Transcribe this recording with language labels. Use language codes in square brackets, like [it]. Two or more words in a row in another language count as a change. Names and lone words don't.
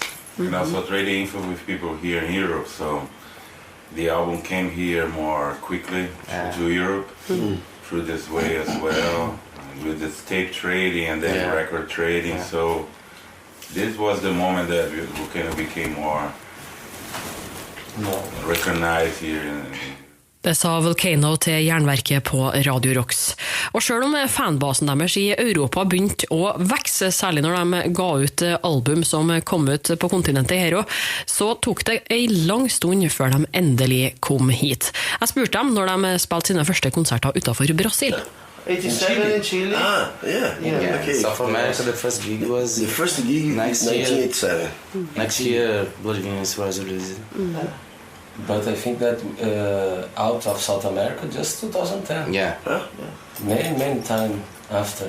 [en] And also trading info with people here in Europe, so the album came here more quickly to Europe through this way as well. With this tape trading and then record trading, so this was the moment that Vulcano became more recognized here. [no] Det sa Vulcano til Jernverket på Radio Rocks. Og selv om fanbasen deres i Europa begynte å vokse, særlig når de ga ut album som kom ut på kontinentet her også, så tok det en lang stund før de endelig kom hit. Jeg spurte dem når de spilte sine første konserter utenfor Brasil. [en] 87 in Chile. Okay. South America, the first gig was... The first gig next 1987. Next year, Blood Venus was released. But I think that out of South America, just 2010. Many time after.